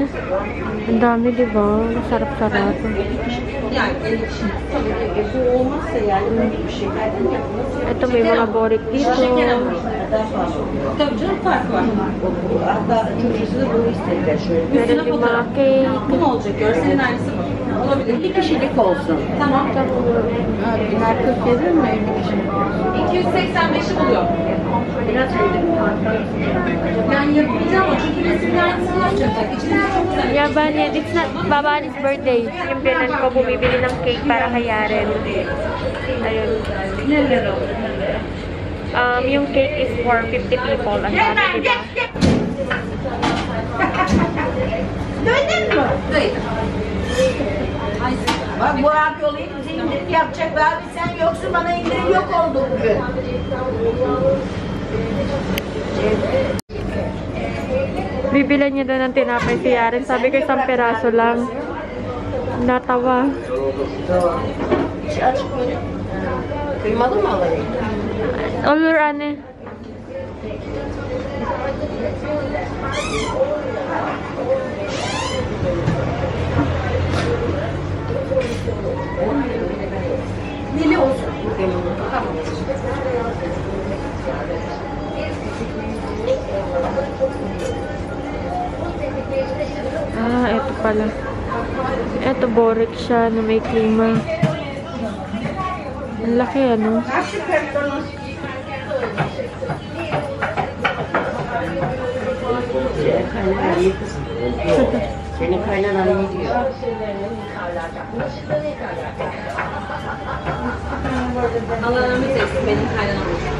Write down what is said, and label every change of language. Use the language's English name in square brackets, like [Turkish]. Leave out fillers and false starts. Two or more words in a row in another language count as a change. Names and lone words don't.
[Filipino] Ang dami, diba? Sarap-sarap. Ito may mga borik dito. Meron yung mga cake. [Turkish] Bir kişilik olsun. Tamam. Biner 47 mi? 285'i buluyor. Biraz yani yapacağım o çünkü resimler aynısını yapacaklar. İçinde çok güzel. [English] Yeah, it's not Babani's birthday. [Filipino] Yung binan ko bumibili ng cake para kay Yaren. Ayun. Yung [English] cake is for 50 people. [Filipino] Ang dami, diba? [Turkish] Duydun mu? Duydum. Bak bu abi olayım bize indirim yapacak be abi sen yoksun bana indirim yok oldu bugün. [Filipino] Bibilan niya daw ng tinapay si Yaren. Sabi ko 1 peraso lang. Natawa. [Turkish] Kıymalı mı alayım? Olur anne. Neli olsun. Tamam. [Filipino] Ito pala. Ito borik siya na may klima. Ang laki, [Turkish] Senin kaynanan ne diyor? Allah rahmet eylesin benim kaynanam.